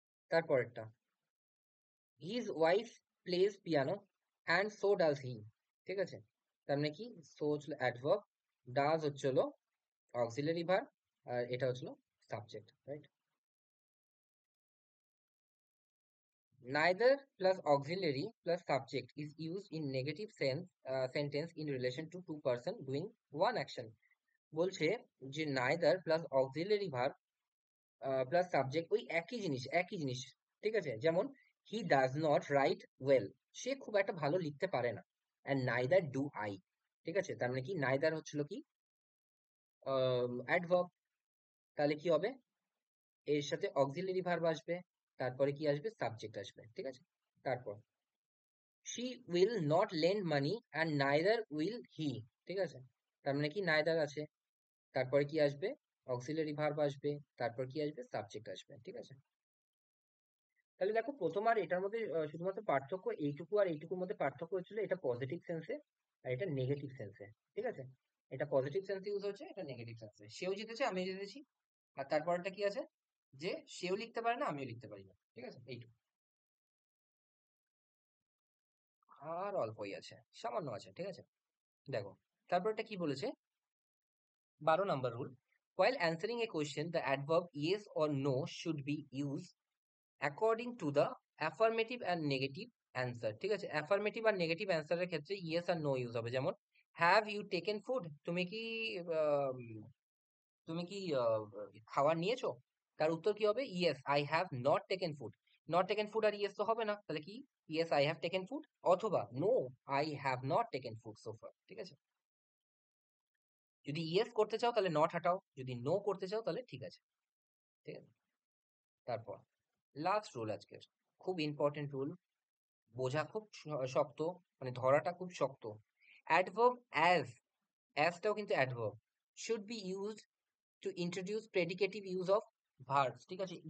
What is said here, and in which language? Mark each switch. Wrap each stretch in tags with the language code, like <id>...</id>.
<en>তারপরেরটা, his wife plays piano and so does he,</en> <bn>ঠিক আছে? তার মানে কি, সো হচ্ছিল অ্যাডভার্ব, ডাজ হচ্ছিল অক্সিলারি ভার্ব, আর এটা হচ্ছিল subject, right?</bn> <en>Neither plus auxiliary plus subject is used in negative sense sentence in relation to two person doing one action.</en> <bn>বলছে যে</bn> <en>neither plus auxiliary verb plus subject</en> <bn>ওই একই জিনিস, ঠিক আছে? যেমন</bn> <en>he does not write well,</en> <bn>সে খুব একটা ভালো লিখতে পারে না,</bn> <en>and neither do I,</en> <bn>ঠিক আছে? তার মানে কি, neither হচ্ছিল কি, অ্যাডভার্ব, তাহলে কি হবে, এর সাথে অক্সিলারি ভার্ব আসবে, তারপরে কি আসবে, সাবজেক্ট আসবে, ঠিক আছে? তারপর</bn> <en>she will not lend money and neither will he,</en> <bn>ঠিক আছে? তার মানে কি, neither আছে, তারপরে কি আসবে, অক্সিলারি ভার্ব আসবে, তারপর কি আসবে, সাবজেক্ট আসবে, ঠিক আছে? তাহলে দেখো, প্রথম আর এটার মধ্যে শুধুমাত্র পার্থক্য এইটুকু, আর এইটুকুর মধ্যে পার্থক্য হচ্ছিল, এটা পজিটিভ সেন্সে আর এটা নেগেটিভ সেন্সে, ঠিক আছে? এটা পজিটিভ সেন্সে ইউজ হচ্ছে, এটা নেগেটিভ সেন্সে। সেও জিতেছে, আমিও জিতেছি। আর তারপরটা কি আছে, যে সেও লিখতে পারে না, আমিও লিখতে পারি না, ঠিক আছে? এইটুকু। আর অল্পই আছে, সামান্য আছে, ঠিক আছে? দেখো, তারপরটা কি বলেছে,</bn> <en>12 number rule. While answering a question, the adverb yes or no should be used according to the affirmative and negative answer.</en> <bn>ঠিক আছে?</bn> <en>affirmative আর negative answer</en> <bn>এর ক্ষেত্রে</bn> <en>yes আর no use হবে। যেমন, have you taken food?</en> <bn>আহ, তুমি কি খাবার নিয়েছো? তার উত্তর কি হবে?</bn> <en>yes, I have not taken food. not taken food</en> <bn>আর yes তো হবে না। তাহলে কি?</bn> <en>yes, I have taken food,</en> <bn>অথবা</bn> <en>no, I have not taken food so far.</en> <bn>ঠিক আছে? যদি ইয়েস করতে চাও তাহলে নট হাটাও, যদি নো করতে চাও তাহলে ঠিক আছে, ঠিক আছে? তারপর লাস্ট রুল আজকের, খুব ইম্পর্টেন্ট রুল, বোঝা খুব শক্ত, মানে ধরাটা খুব শক্ত।</bn> <en>adverb অ্যাজটাও কিন্তু adverb, should be used to introduce predicative use of verbs,</en> <bn>ঠিক আছে?</bn>